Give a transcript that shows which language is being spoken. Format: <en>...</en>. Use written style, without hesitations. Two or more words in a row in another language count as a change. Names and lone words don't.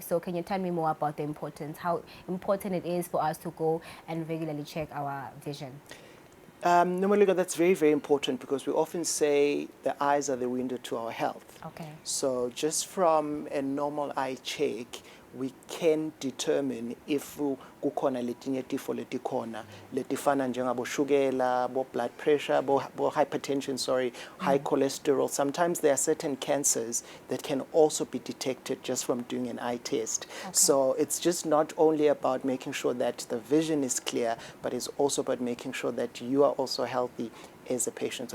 <en>So can you tell me more about the importance, how important it is for us to go and regularly check our vision? Normally, that's very, very important because we often say the eyes are the window to our health. Okay. So just from a normal eye check, we can determine if</en> <ss>kukhona letinye tifo letikhona letifana njengabo shukela, bo</ss> <en>blood pressure, bo hypertension, high cholesterol. Sometimes there are certain cancers that can also be detected just from doing an eye test. Okay. So it's just not only about making sure that the vision is clear, but it's also about making sure that you are also healthy as a patient.</en>